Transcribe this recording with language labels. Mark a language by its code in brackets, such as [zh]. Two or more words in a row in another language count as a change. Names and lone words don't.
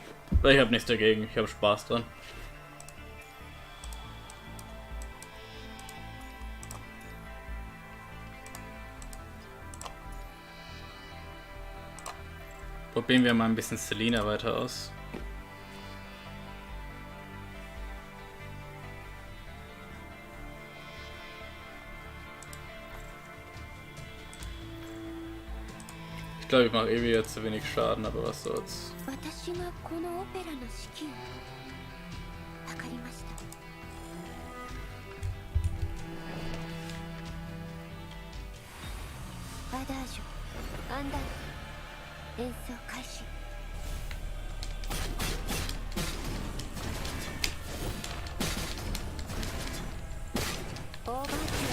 [de] Aber ich habe nichts dagegen, ich habe Spaß dran. Probieren wir mal ein bisschen Selena weiter aus. Ich glaube, ich mache eh wieder zu wenig Schaden, aber was soll's. [ja] 私がこのオペラの指揮をわかりました。アダージュ、アンダー、演奏開始。オーバーチュアを始めましょう。